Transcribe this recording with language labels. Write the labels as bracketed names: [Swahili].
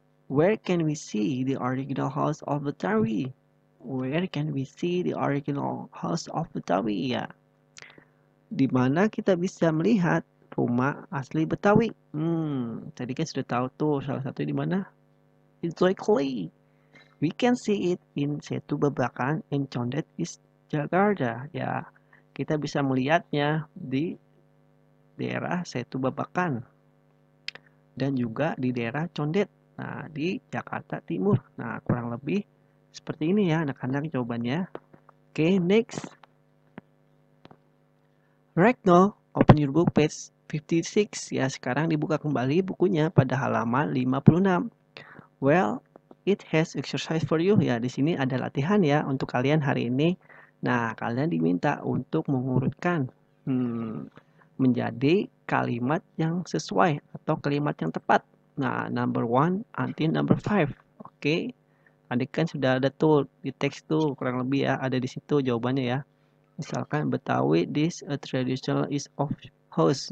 [English] Where can we see the original house of Betawi? Where can we see the original house of Betawi? [Indonesian] Ya, di mana kita bisa melihat rumah asli Betawi. Tadi kan sudah tahu tuh salah satu di mana? [English] Exactly. We can see it in Setu Babakan and Condet is Jakarta. [Indonesian] Ya, kita bisa melihatnya di daerah Setu Babakan dan juga di daerah Condet. Nah, di Jakarta Timur. Nah, kurang lebih seperti ini ya anak-anak jawabannya. Oke, next. [English] Right now, open your book page 56. [Indonesian] Ya, sekarang dibuka kembali bukunya pada halaman 56. [English] Well, it has exercise for you. [Indonesian] Ya, di sini ada latihan ya untuk kalian hari ini. Nah, kalian diminta untuk mengurutkan menjadi kalimat yang sesuai atau kalimat yang tepat. [English] Nah, number 1 until number 5. Oke. [Indonesian] Tadi kan sudah ada tuh di teks tuh kurang lebih ya, ada di situ jawabannya ya. [English] Misalkan Betawi, this a traditional is of house.